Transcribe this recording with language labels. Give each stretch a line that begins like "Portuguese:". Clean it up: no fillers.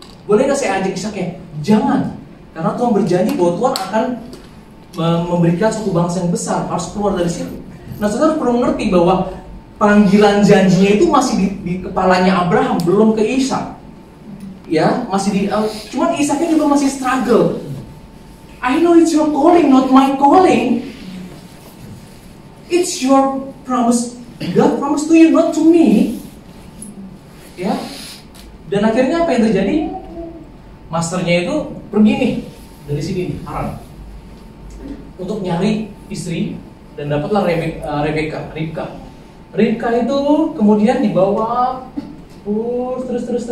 Indonesian: Boleh nggak saya ajak Ishaknya? Jangan, karena Tuhan berjanji bahwa Tuhan akan memberikan suatu bangsa yang besar, harus keluar dari situ. Nah, saudara perlu mengerti bahwa panggilan janjinya itu masih di kepalanya Abraham, belum ke Ishak. Ya, masih di cuman Ishaknya juga masih struggle.
English: I know it's your calling, not my calling. It's your promise. God promised to you, not to me.
Indonesian: Ya. Dan akhirnya apa yang terjadi? Masternya itu pergi nih dari sini nih, Haran, untuk nyari istri, dan dapatlah Ribka. Ribka itu kemudian dibawa terus.